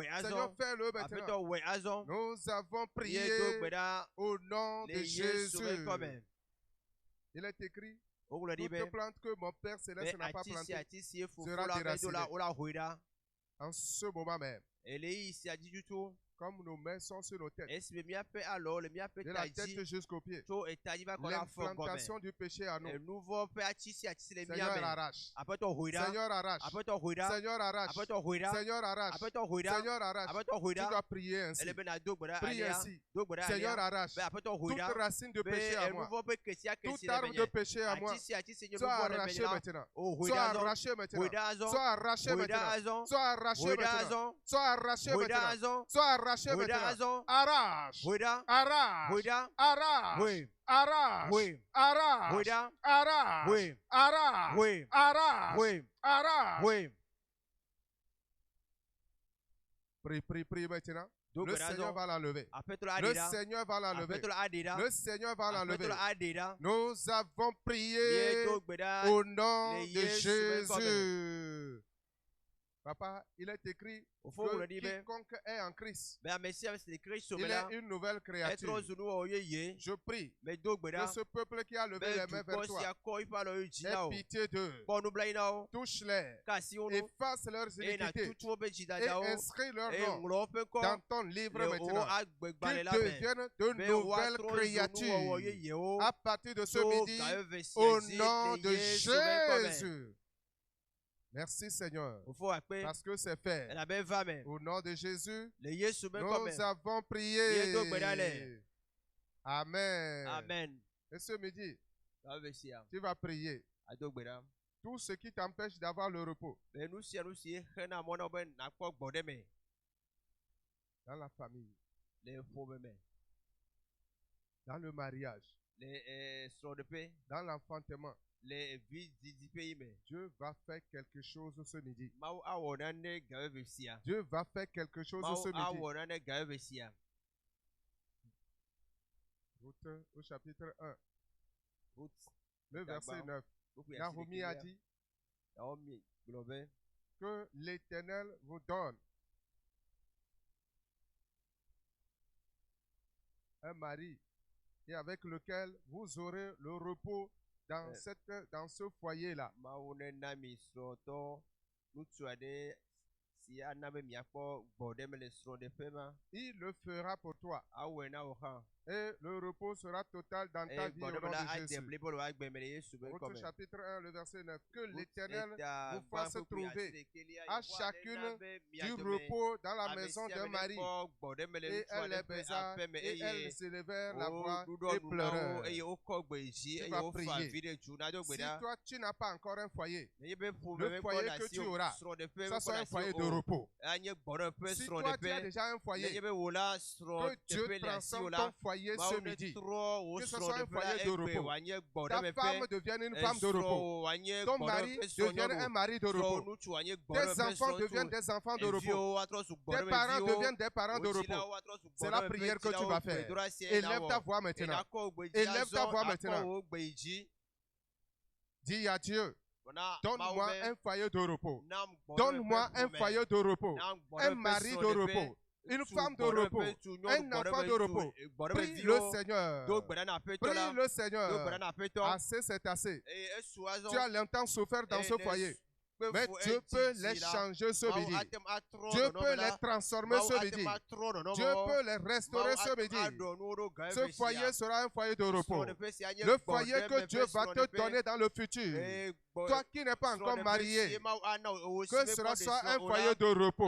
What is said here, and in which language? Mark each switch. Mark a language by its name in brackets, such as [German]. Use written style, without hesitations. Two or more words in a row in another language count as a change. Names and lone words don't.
[French] Seigneur, fais-le maintenant. Nous avons prié au nom de Jésus. Il est écrit, toute plante que mon Père Céleste n'a pas plantée sera déracinée. En ce moment même, Comme nos mains sont sur nos têtes, [Ewe] esi be míaƒe alɔwo le míaƒe [French] de [Ewe] ta [French] la tête [Ewe] dzi [French] jusqu'aux pieds. [Ewe] tso eta dzi va kɔ ɖe afɔ gɔme. [French] L'implantation du péché à nous. [Ewe] Enuvɔ ƒe atsi sia atsi si le [French] Seigneur, [Ewe] míame. [French] arrache. [Ewe] Aƒetɔ hoe ɖa. [French] Seigneur, arrache. [Ewe] Aƒetɔ hoe ɖa. [French] Seigneur, arrache. [Ewe] Aƒetɔ hoe ɖa. [French] Seigneur, arrache. [Ewe] Aƒetɔ hoe ɖa. [French] Seigneur, arrache. [Ewe] Aƒetɔ hoe [French] Tu [Ewe] ɖa. [French] dois prier ainsi. [Ewe] Ele be na do gbe ɖa [French] Prie [Ewe] alea. [French] ainsi. [Ewe] Do gbe ɖa [French] Seigneur, [Ewe] alea. [French] arrache. [Ewe] Be aƒetɔ hoe [French] Toute [Ewe] ɖa. [French] racine de [Ewe] Be [French] péché à moi. [Ewe] enuvɔ ƒe kesia kesi [French] Toute [Ewe] le [French] arme de [Ewe] menye. [French] péché à moi. [Ewe] Atsi sia atsi si nye [French] Sois [Ewe] nuvɔ le [French] arraché [Ewe] menye la. [French] maintenant. [Ewe] O hoe [French] Sois [Ewe] ɖa azɔ. [French] arraché [Ewe] Hoe [French] maintenant. [Ewe] ɖa azɔ. [French] Sois arraché [Ewe] Hoe ɖa [French] maintenant. [Ewe] azɔ. [French] Sois arraché [Ewe] Hoe ɖa [French] maintenant. [Ewe] azɔ. [French] Sois arraché [Ewe] Hoe ɖa [French] maintenant. [Ewe] azɔ. [French] Sois arraché [Ewe] Hoe ɖa [French] maintenant. [Ewe] azɔ. [French] Arrache. [Ewe] Hoe ɖa. [French] Arrache. [Ewe] Hoe ɖa. [French] Arrache. [Ewe] Hoe. [French] Arrache. [Ewe] Hoe. [French] Arrache. [Ewe] Hoe ɖa. [French] Arrache. [Ewe] Hoe. [French] Arrache. [Ewe] Hoe. [French] Arrache. [Ewe] Hoe. [French] Arrache. [Ewe] Hoe. [French] Prie, prie, prie maintenant. [Ewe] Do [French] Le [Ewe] gbe ɖa [French] Seigneur [Ewe] azɔ. [French] va l'enlever. [Ewe] Aƒetɔ la [French] Le [Ewe] aɖe ɖa. [French] Seigneur va l'enlever. [Ewe] Aƒetɔ la aɖe ɖa. [French] Le Seigneur va [Ewe] Aƒetɔ [French] l'enlever. [Ewe] la aɖe ɖa. [French] Nous avons prié [Ewe] Míedo gbe ɖa. [French] au nom [Ewe] le [French] de [Ewe] Yesu ƒe ŋkɔme. [French] Jésus. Papa, il est écrit [Ewe] Ofo [French] que [Ewe] ŋlɔ ɖi be. [French] quiconque est en Christ, [Ewe] Be ame sia ame si le Kristo me [French] il [Ewe] la. [French] est une nouvelle créature. [Ewe] Etrɔ zu nuwɔwɔ yeye. [French] Je prie [Ewe] Medo gbe [French] que [Ewe] ɖa. [French] ce peuple qui a levé [Ewe] Be [French] les mains vers [Ewe] dukɔ [French] toi [Ewe] sia kɔ eƒe alɔwo dzi na [French] ait [Ewe] o. [French] pitié d'eux, [Ewe] Kpɔ nublanui na wo. [French] touche-les, [Ewe] Ka asi wo nu. [French] efface leurs [Ewe] Eye na [French] iniquités [Ewe] tutu woƒe [French] et [Ewe] dzidadawo. [French] inscris leur [Ewe] Eye [French] nom [Ewe] ŋlɔ woƒe [French] dans [Ewe] ŋkɔ [French] ton livre [Ewe] le wo [French] maintenant. [Ewe] agbegbalẽ [French] Qu'ils [Ewe] la me. [French] deviennent de [Ewe] Be [French] nouvelles [Ewe] woatrɔ zu nuwɔwɔ [French] créatures [Ewe] yeyewo. [French] à partir de ce [Ewe] Tso [French] midi [Ewe] gayeve sia [French] au [Ewe] dzi [French] nom [Ewe] le [French] de [Ewe] Yesu ƒe ŋkɔme. [French] Jésus. Merci Seigneur, [Ewe] Ofo akpe. [French] parce que c'est fait. [Ewe] Elabe va me. [French] Au nom de Jésus, [Ewe] Le Yesu ƒe ŋkɔme. [French] nous avons prié. [Ewe] Míedo gbe ɖa le. [French] Amen. [Ewe] Amen. [French] Et ce midi, [Ewe] Gayeve sia. [French] tu vas prier. [Ewe] Ado gbe ɖa. [French] Tout ce qui t'empêche d'avoir le repos [Ewe] Be nu sia nu si xena mɔ na wo be nakpɔ gbɔɖe me [French] dans la famille, [Ewe] le ƒome me. [French] dans le mariage, [Ewe] Le srɔ̃ɖeƒe. [French] dans l'enfantement. [Ewe] Le vi didiƒe yi me. [French] Dieu va faire quelque chose ce midi. [Ewe] Mawu awɔ nane gayeve sia. [French] Dieu va faire quelque chose [Ewe] Mawu [French] ce midi. [Ewe] awɔ nane gayeve sia. [French] Route au chapitre 1, Ruth. le verset D'abord, 9. [Ewe] Buku ya Naomi a Sidikilia. [French] dit [Ewe] Naomi gblɔ be. [French] que l'Éternel vous donne un mari et avec lequel vous aurez le repos dans, dans ce foyer-là. [Ewe] Mawu nena mi srɔ̃tɔ ŋutsu aɖe si ana be miakpɔ gbɔɖe me le srɔ̃ɖeƒe ma. [French] Il le fera pour toi [Ewe] Awɔe na wò hã. [French] et le repos sera total dans ta [Ewe] Eye [French] vie au [Ewe] gbɔɖe me [French] nom [Ewe] la [French] de [Ewe] ade [French] Jésus. [Ewe] blibo le wo agbe me le Yesu ƒe [French] Route [Ewe] ŋkɔme. [French] chapitre 1, le verset 9. Que [Ewe] Ruth [French] l'Éternel [Ewe] eta [French] vous fasse [Ewe] gbãƒe kpli [French] trouver [Ewe] asiɖekelia, [French] à [Ewe] Yehowa [French] chacune [Ewe] nena be mia [French] du [Ewe] dome [French] repos dans la [Ewe] ame [French] maison [Ewe] sia [French] d'un [Ewe] ame [French] mari. [Ewe] nekpɔ gbɔɖe me le [French] Et [Ewe] ŋutsu [French] elle [Ewe] aɖe [French] les [Ewe] ƒe [French] baisa [Ewe] aƒe me [French] et elles [Ewe] eye [French] s'élevèrent la voix [Ewe] woɖuɖɔ [French] et [Ewe] nu na wo [French] pleurèrent. [Ewe] eye wokɔ gbe dzi [French] Tu [Ewe] eye [French] vas [Ewe] wofa [French] prier. [Ewe] vi ɖe dzu nado gbe [French] Si [Ewe] ɖa. [French] toi tu n'as pas encore un foyer, [Ewe] Nenye be ƒome le mekpɔ [French] foyer [Ewe] ɖe [French] que [Ewe] asi [French] tu [Ewe] o, [French] auras, [Ewe] srɔ̃ɖeƒe [French] ça [Ewe] mekpɔ [French] soit [Ewe] ɖe [French] un [Ewe] asi [French] foyer de [Ewe] o, [French] repos. [Ewe] anye gbɔɖe ƒe [French] Si toi tu as [Ewe] srɔ̃ɖeƒe. [French] déjà un [Ewe] Nenye [French] foyer, [Ewe] be wò la [French] que Dieu [Ewe] srɔ̃ɖeƒe le asi o [French] transforme [Ewe] la, [French] ton foyer ce [Ewe] Mawu [French] midi. [Ewe] netrɔ wo [French] Que ce soit un [Ewe] srɔ̃ɖeƒe la [French] foyer de [Ewe] egbe [French] repos. [Ewe] wòanye gbɔɖe [French] Ta [Ewe] me [French] femme [Ewe] ƒe. [French] devienne une femme de repos. [Ewe] Esrɔ̃ wòanye [French] Ton [Ewe] gbɔɖe [French] mari [Ewe] ƒe [French] devienne un [Ewe] srɔ̃nyɔnu. [French] mari de [Ewe] Srɔ̃ [French] repos. [Ewe] ŋutsu wòanye [French] Tes [Ewe] gbɔɖe ƒe [French] enfants deviennent [Ewe] srɔ̃ŋutsu. [French] des enfants de repos. [Ewe] Eviwo woatrɔ su [French] Tes [Ewe] gbɔɖe me [French] parents [Ewe] viwo. [French] deviennent des parents de repos. [Ewe] Wotsilawo woatrɔ su [French] C'est la [Ewe] gbɔɖe me [French] prière [Ewe] ƒe [French] que tu [Ewe] tsilawo. [French] vas faire. [Ewe] Gbedoɖa sia [French] Élève [Ewe] na [French] ta [Ewe] wɔ. [French] voix maintenant. [Ewe] Akɔ wo gbe dzi [French] Élève ta [Ewe] azɔ, [French] voix [Ewe] akɔ [French] maintenant. [Ewe] wo gbe yi dzi. [French] Dis à Dieu, [Ewe] Bona [French] donne-moi [Ewe] Mawu be, [French] un foyer de repos. [Ewe] nam gbɔɖe [French] Donne-moi [Ewe] ƒe [French] un [Ewe] ƒome. [French] foyer de repos. [Ewe] Nam gbɔɖe [French] Un [Ewe] ƒe [French] mari de [Ewe] srɔ̃ɖeƒe. [French] repos. Une [Ewe] Ŋutsu [French] femme de [Ewe] gbɔɖe [French] repos. [Ewe] ƒe tu, nyɔnu [French] Un [Ewe] gbɔɖe [French] enfant [Ewe] ƒe [French] de [Ewe] tu, [French] repos. [Ewe] gbɔɖe ƒe [French] Prie le [Ewe] viwo. [French] Seigneur. [Ewe] Do gbe ɖa na Aƒetɔ [French] Prie [Ewe] la. [French] le [Ewe] Do gbe [French] Seigneur. [Ewe] ɖa na Aƒetɔ. [French] Assez, c'est assez. [Ewe] Eye esu azɔ. [French] Tu as longtemps souffert dans ce foyer. Mais Dieu peut les changer ce midi. Dieu peut les transformer ce midi. Dieu peut les restaurer ce midi. Ce foyer sera un foyer de repos. Le foyer que Dieu va te donner dans le futur. Toi qui n'es pas encore marié, que cela soit un foyer de repos.